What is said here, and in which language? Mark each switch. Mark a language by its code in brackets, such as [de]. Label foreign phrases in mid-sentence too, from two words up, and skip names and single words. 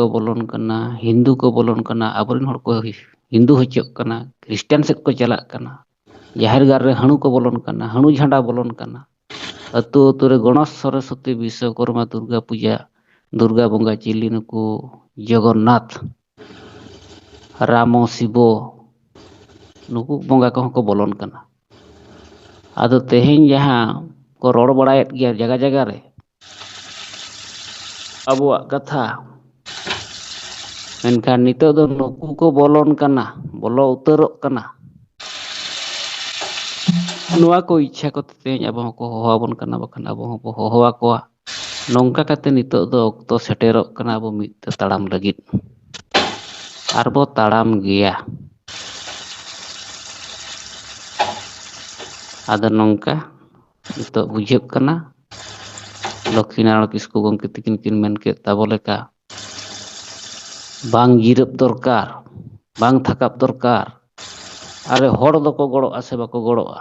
[sat] ᱵᱚᱞᱚᱱ ᱠᱟᱱᱟ, ᱦᱤᱱᱫᱩ ᱠᱚ ᱵᱚᱞᱚᱱ ᱠᱟᱱᱟ, ᱟᱵᱚᱨᱮᱱ ᱦᱚᱲ ᱠᱚ ᱦᱤᱱᱫᱩ ᱦᱚᱪᱚᱜ ᱠᱟᱱᱟ, ᱠᱷᱨᱤᱥᱴᱟᱱ ᱥᱮᱫ ᱠᱚ ᱪᱟᱞᱟᱜ ᱠᱟᱱᱟ, ᱡᱟᱦᱮᱨ ᱜᱟᱲ ᱨᱮ ᱦᱟᱺᱬᱩ ᱠᱚ ᱵᱚᱞᱚᱱ ᱠᱟᱱᱟ, ᱦᱟᱺᱬᱩ ᱡᱷᱟᱸᱰᱟ ᱵᱚᱞᱚᱱ ᱠᱟᱱᱟ, ᱟᱹᱛᱩ ᱟᱹᱛᱩ ᱨᱮ ᱜᱚणᱮᱥ ᱥᱚᱨᱚᱥᱚᱛᱤ ᱵᱤᱥᱥᱚᱠᱚᱨᱢᱟ ᱫᱩᱨᱜᱟ ᱯᱩᱡᱟ, ᱫᱩᱨᱜᱟ ᱵᱚᱸᱜᱟ ᱪᱤᱞᱤ ᱱᱩᱠᱩ ᱡᱚᱜᱚᱱᱱᱟᱛᱷ, ᱨᱟᱢᱚ, ᱥᱤᱵᱚ, ᱱᱩᱠᱩ ᱵᱚᱸᱜᱟ ᱠᱚᱦᱚᱸ ᱠᱚ ᱵᱚᱞᱚᱱ ᱠᱟᱱᱟ। ᱟᱫᱚ ᱛᱮᱦᱮᱧ ᱡᱟᱦᱟᱸ ᱠᱚ ᱨᱚᱲ ᱵᱟᱲᱟᱭᱮᱫ ᱜᱮᱭᱟ ᱡᱟᱭᱜᱟ ᱡᱟᱭᱜᱟ ᱨᱮ ᱟᱵᱚᱣᱟᱜ ᱠᱟᱛᱷᱟ, ᱢᱮᱱᱠᱷᱟᱱ ᱱᱤᱛᱚᱜ ᱫᱚ ᱱᱩᱠᱩ ko bolon kana, bolo utarok kana। ᱱᱚᱣᱟ ᱠᱚ ᱤᱪᱪᱷᱟ ᱠᱚᱛᱮ ᱛᱮᱦᱮᱧ ᱟᱵᱚ ᱦᱚᱸᱠᱚ ᱦᱚᱦᱚ ᱟᱵᱚᱱ ᱠᱟᱱᱟ, ᱵᱟᱠᱷᱟᱱ ᱟᱵᱚ ᱦᱚᱸᱵᱚ ᱦᱚᱦᱚ ᱟᱠᱚᱣᱟ। ᱱᱚᱝᱠᱟ ᱠᱟᱛᱮ ᱱᱤᱛᱚᱜ ᱫᱚ ᱚᱠᱛᱚ ᱥᱮᱴᱮᱨᱚᱜ ᱠᱟᱱᱟ ᱟᱵᱚ ᱢᱤᱫ ᱛᱮ ᱛᱟᱲᱟᱢ ᱞᱟᱹᱜᱤᱫ, ᱟᱨᱵᱚ ᱛᱟᱲᱟᱢ ᱜᱮᱭᱟ। ᱟᱫᱚ ᱱᱚᱝᱠᱟ ᱱᱤᱛᱚᱜ ᱵᱩᱡᱷᱟᱹᱜ ᱠᱟᱱᱟ, ᱞᱚᱠᱠᱷᱤᱱᱟᱨᱟᱭᱚᱱ ᱠᱤᱥᱠᱩ ᱜᱚᱢᱠᱮ ᱛᱤᱠᱤᱱ ᱠᱤᱱ ᱢᱮᱱ ᱠᱮᱫ ᱛᱟᱵᱚ ᱞᱮᱠᱟ, ᱵᱟᱝ ᱡᱤᱨᱟᱹᱵ ᱫᱚᱨᱠᱟর, ᱵᱟᱝ ᱛᱷᱟᱠᱟᱵ ᱫᱚᱨᱠᱟর, ᱟᱨᱮ ᱦᱚᱲ ᱫᱚᱠᱚ ᱜᱚᱲᱚᱜᱼᱟ ᱥᱮ ᱵᱟᱠᱚ ᱜᱚᱲᱚᱜᱼᱟ?